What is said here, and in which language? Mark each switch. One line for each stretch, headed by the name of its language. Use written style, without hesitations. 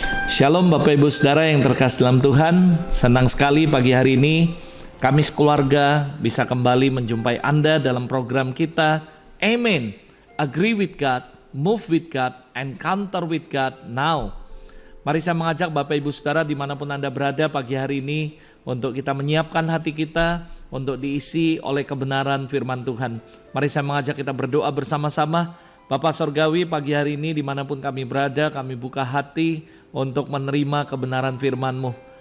Indonesian: Shalom Bapak Ibu Saudara yang terkasih dalam Tuhan. Senang sekali pagi hari ini kami sekeluarga bisa kembali menjumpai Anda dalam program kita Amen.
English: Agree with God, move with God, encounter with God now.
Indonesian: Mari saya mengajak Bapak Ibu Saudara dimanapun Anda berada pagi hari ini untuk kita menyiapkan hati kita untuk diisi oleh kebenaran firman Tuhan. Mari saya mengajak kita berdoa bersama-sama. Bapa Sorgawi, pagi hari ini dimanapun kami berada, kami buka hati untuk menerima kebenaran firman-Mu.